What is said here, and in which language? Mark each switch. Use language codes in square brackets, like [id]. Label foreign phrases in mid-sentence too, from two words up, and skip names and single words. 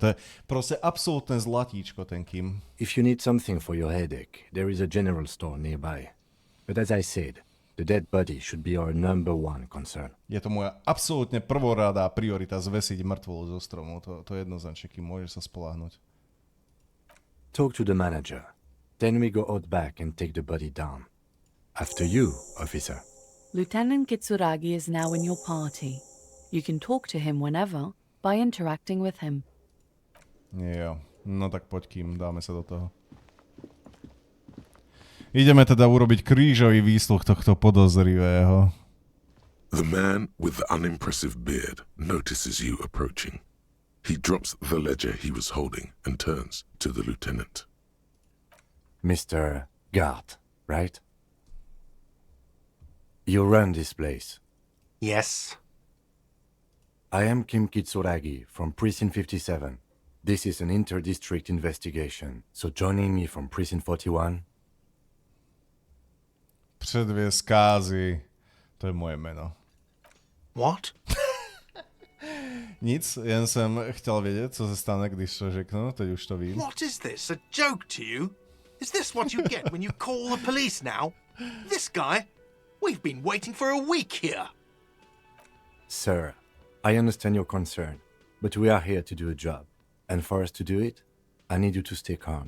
[sk] To je proste absolútne zlatíčko, ten Kim. [en] If you need something for your headache, there is a general store nearby. But as I said, the dead body should be our number one concern. [sk] Je to moja absolútne prvoradá priorita zvesiť mŕtvolu zo stromu. To je jednoznačne, Kim, môžeš sa spoľahnúť. [en] Talk to the manager. Then we go out back and take the body down. After you, officer. Lieutenant Kitsuragi is now in your party. You can talk to him whenever by interacting with him. [sk] Jo, no tak poď, Kim, dáme sa do toho. Ideme teda urobiť krížový výsluch tohto podozrivého. [en] The man with the unimpressive beard notices you approaching. He drops the ledger he was holding and turns to the lieutenant. Mr. Gart, right? You run this place. Yes. I am Kim Kitsuragi from Precinct 57. This is an inter-district investigation, so joining me from Precinct 41... Předvěz kázy. [sk] To je moje meno. [en] What? [cs] Nic, jen jsem chtěl vědět, co se stane, když to řeknu, teď už to vím. [en] What is this, a joke to you? Is this what you get when you call the police now? This guy? We've been waiting for a week here. Sir, I understand your concern, but we are here to do a job. And for us to do it, I need you to stay calm.